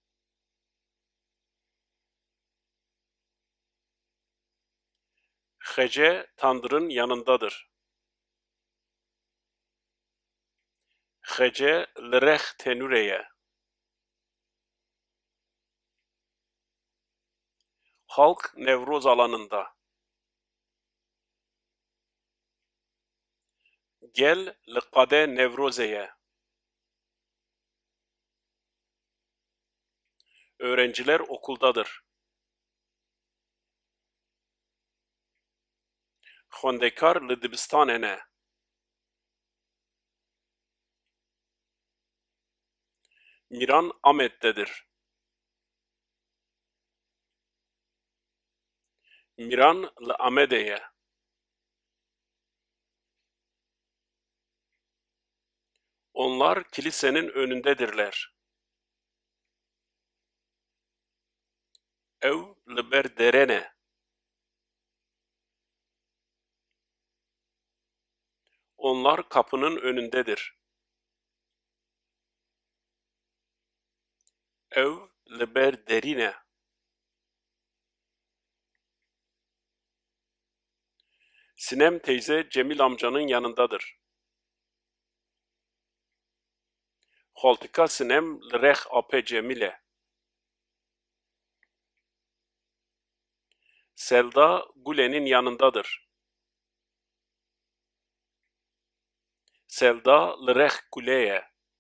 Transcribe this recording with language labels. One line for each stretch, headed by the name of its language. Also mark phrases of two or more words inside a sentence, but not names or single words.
Turkish: Hece Tandır'ın yanındadır.
Kurdish: Hece lireh tenüreye.
Turkish: Halk Nevroz alanında.
Kurdish: Gel li qade Nevrozeye.
Turkish: Öğrenciler okuldadır.
Kurdish: Xwendekar li dibistanê ne.
Turkish: Mîran Amed'dedir.
Kurdish: Mîran li Amedê ye.
Turkish: Onlar kilisenin önündedirler.
Kurdish: Ew li ber derê ne.
Turkish: Onlar kapının önündedir.
Kurdish: Ew li ber derî ne.
Turkish: Sinem teyze Cemil amcanın yanındadır.
Kurdish: Xaltika Sinem li rex apê Cemil e.
Turkish: Selda Gulen'in yanındadır.
Kurdish: Selda li rex Gulê ye.